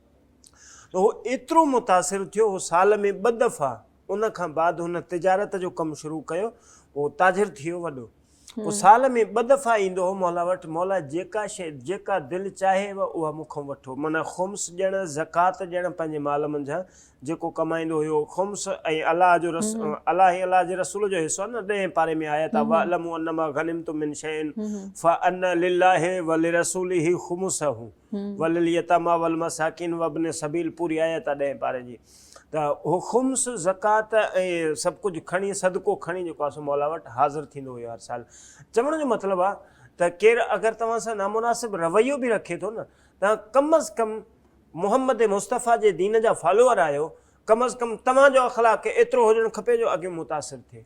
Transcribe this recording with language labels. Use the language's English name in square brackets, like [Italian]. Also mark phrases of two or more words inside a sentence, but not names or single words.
[Sindhi] त उहो एतिरो मुतासिर थियो, उहो साल में 2 दफ़ा उन खां बाद हुन तिजारत जो कमु शुरू कयो, उहो ताजिर थी वियो वॾो। पोइ साल में 2 दफ़ा ईंदो हो मौला वटि, मौला जेका शइ जेका दिलि चाहे उहा मूंखां वठो, माना ख़ुम्स ॾियणु ज़कात ॾियणु पंहिंजे माल मंझां जेको कमाईंदो हुयो ख़ुम्स ऐं अलाह जो अलाह जे रसूल जो हिसो न 10 पारे में आयत आहे [Arabic] واعلموا أنما غنمتم من شيء فأن لله ولرسوله خمسه ولليتامى والمساكين وابن السبيل, [Sindhi] पूरी आयत आहे 10 पारे जी। त उहो ख़ुम्स ज़कात ऐं सभु कुझु खणी सदको खणी जेको आहे सो मौला वटि हाज़िर थींदो हुयो हर साल। चवण जो मतिलबु आहे त केरु अगरि तव्हां सां नामुनासिब रवैयो बि रखे थो न, तव्हां कम अज़ कम मुहम्मद मुस्तफ़ा जे दीन जा फॉलोअर आहियो, कम अज़ कम तव्हांजो अख़लाक़ एतिरो हुजणु खपे जो अॻियो मुतासिर थिए।